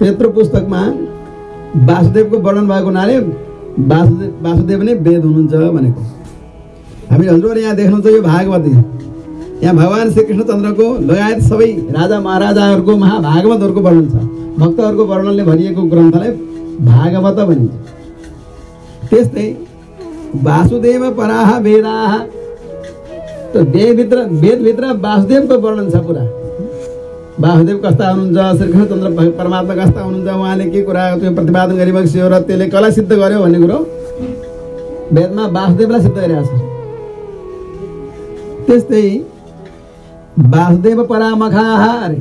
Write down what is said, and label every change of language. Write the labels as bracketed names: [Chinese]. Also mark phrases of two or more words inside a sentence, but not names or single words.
[Nepali] त्यत्रो पुस्तकमा वासुदेवको वर्णन भएको हुनाले वासुदेव नै वेद हुनुहुन्छ भनेको। हामी हजुरहरू यहाँ देख्नुहुन्छ यो भागवत, यहाँ भगवान श्रीकृष्णचन्द्रको लगायत सबै राजा महाराजाहरूको महाभागवतहरूको वर्णन छ। भक्तहरूको वर्णनले भरिएको ग्रन्थलाई भागवत भनिन्छ। [Sanskrit] त्यस्तै वासुदेव पराः वेदाः, [Nepali] त वेदभित्र वासुदेवको वर्णन छ पुरा। वासुदेव कस्ता हुनुहुन्छ, श्रीकृष्णचन्द्र परमात्मा कस्ता हुनुहुन्छ, उहाँले के कुरा त्यो प्रतिपादन गरिबक्स्यो र त्यसले कसलाई सिद्ध गर्यो भन्ने कुरो वेदमा वासुदेवलाई सिद्ध गरिरहेको छ। [Sanskrit] त्यस्तै वासुदेव परा मखाः अरे।